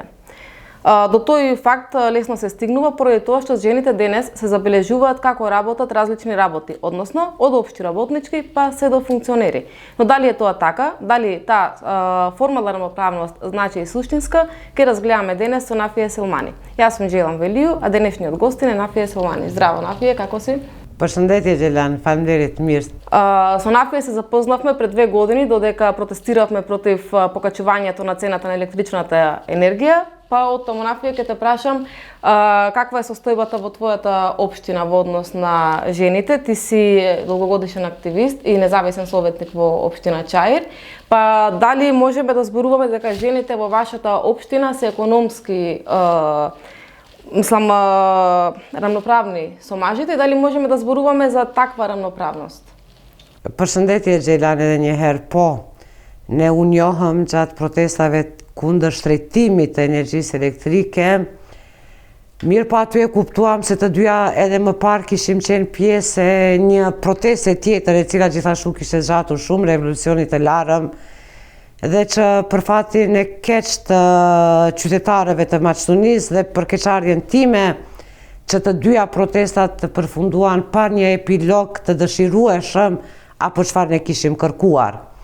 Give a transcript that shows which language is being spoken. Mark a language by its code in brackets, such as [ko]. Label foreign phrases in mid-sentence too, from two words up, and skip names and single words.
[mk] До тој факт лесно се стигнува поради тоа што жените денес се забележуваат како работат различни работи, односно од општи работнички па се до функционери. Но дали е тоа така, дали таа формална рамноправност значи и суштинска, ќе разгледаме денес со Нафија Селмани. Јас сум Джелан Велију, а денешниот гостин е Нафија Селмани. Здраво Нафија, како си? [sq] Përshëndetje Gjelan, faleminderit, mirë. [mk] Со Нафија се запознавме пред 2 години додека протестиравме против покачувањето на цената на електричната енергија. Па од таму Нафија ќе те прашам каква е состојбата во твојата општина во однос на жените. Ти си долгогодишен активист и независен советник во општина Чаир. Па дали можеме да зборуваме дека жените во вашата општина се економски рамноправни со мажите и дали можеме да зборуваме за таква рамноправност? [sq] Përshëndetje Gjelan edhe një herë, po, ne u njohëm gjatë protestave kundër shtrejtimit të energjisë elektrike. Mirë pa aty e kuptuam se të dyja edhe më parë kishim qenë pjesë e një proteste tjetër e cila gjithashtu kishte zgjatur shumë, revolucionit e larëm, dhe që për fatin e keq të qytetarëve të Maqedonisë dhe për keqardhjen time që të dyja protestat të përfunduan pa një epilog të dëshirueshëm apo çfarë ne kishim kërkuar.